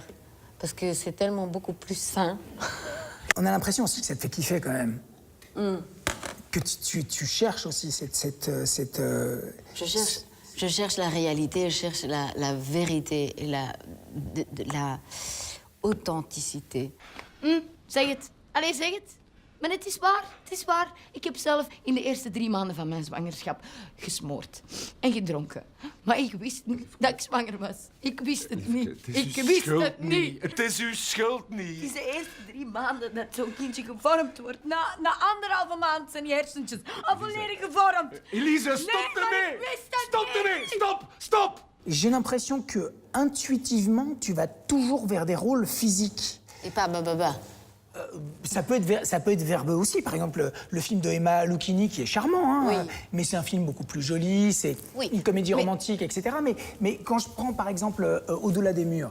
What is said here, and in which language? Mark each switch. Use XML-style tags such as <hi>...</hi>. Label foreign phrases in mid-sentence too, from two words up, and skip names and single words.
<fr>Parce que c'est tellement beaucoup plus sain. On a l'impression aussi que ça te fait kiffer, quand même. que tu cherches aussi Je cherche la réalité, je cherche la vérité et la authenticité.</fr> <nl>Zeg het. Allee, zeg het. Maar het is waar, het is waar. Ik heb zelf in de eerste 3 maanden van mijn zwangerschap gesmoord en gedronken. Maar ik wist niet dat ik zwanger was. Ik wist het niet. Ik wist het niet. Het is uw schuld Het is niet. de eerste 3 maanden dat zo'n kindje gevormd wordt. Na 1,5 maand zijn die hersentjes al volledig gevormd. Elise, stop Nee, maar ermee! ik wist het Stop niet. ermee! Stop! Stop!</nl> <fr>J'ai l'impression que intuitivement, tu vas toujours vers des rôles physiques. Et pas bababa. Ça peut être verbeux aussi. Par exemple, le film de Emma Lucchini qui est charmant, hein, Oui. mais c'est un film beaucoup plus joli, c'est Oui. une comédie Mais- romantique, etc. Mais quand je prends par exemple Au-delà des murs,</fr>